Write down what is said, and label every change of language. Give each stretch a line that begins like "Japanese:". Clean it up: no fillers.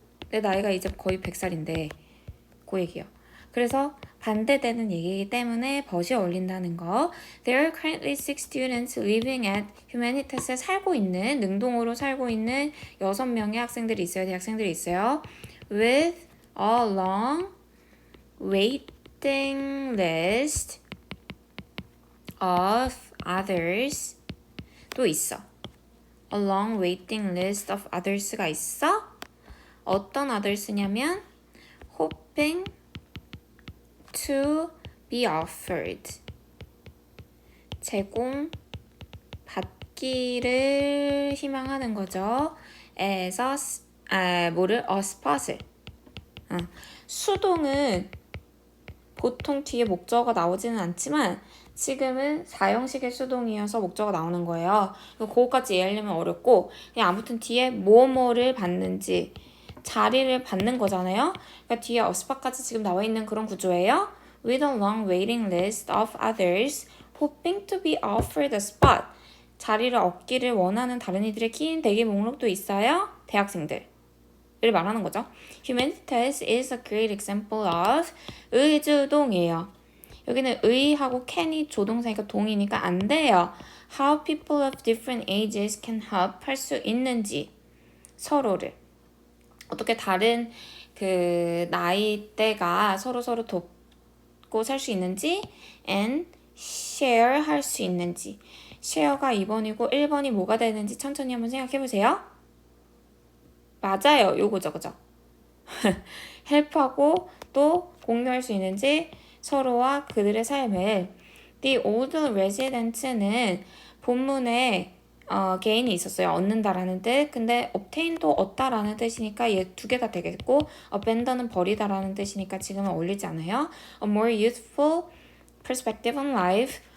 Korean: 내 나이가 이제 거의 100살인데 그 얘기요. 그래서 반대되는 얘기이기 때문에 벗이 어울린다는 거.
English: There are currently 6 students living at Humanitas에
Korean: 살고 있는, 능동으로 살고 있는 6명의 학생들이 있어요. 대학생들이 있어요.
English: With a long waiting list of others.
Korean: 또 있어.
English: A long waiting list of others가 있어.
Korean: 어떤 others냐면
English: hoping to be offered.
Korean: 제공 받기를 희망하는 거죠.
English: as a spot을.
Korean: 수동은 보통 뒤에 목적어가 나오지는 않지만 지금은 4형식의 수동이어서 목적어가 나오는 거예요. 그거까지 이해하려면 어렵고 그냥 아무튼 뒤에 뭐뭐를 받는지 자리를 받는 거잖아요. 그러니까 뒤에 어스파까지 지금 나와 있는 그런 구조예요.
English: With a long waiting list of others hoping to be offered a spot.
Korean: 자리를 얻기를 원하는 다른 이들의 긴 대기 목록도 있어요. 대학생들. 을 말하는 거죠.
English: Humanities is a great example of
Korean: 의주동이에요. 여기는 의하고 can이 조동사니까 동이니까 안 돼요.
English: How people of different ages can help
Korean: 할 수 있는지 서로를 어떻게 다른 그 나이대가 서로 돕고 살 수 있는지
English: and share
Korean: 할 수 있는지 share가 2번이고 1번이 뭐가 되는지 천천히 한번 생각해 보세요. 맞아요. 요거죠. 그죠? 헬프하고 또 공유할 수 있는지 서로와 그들의 삶을
English: The old residents
Korean: 는 본문에 개인이 있었어요. 얻는다라는 뜻. 근데 obtain도 얻다라는 뜻이니까 얘 두 개 다 되겠고 abandon은 버리다라는 뜻이니까 지금은 어울리지 않아요.
English: A more youthful perspective on life.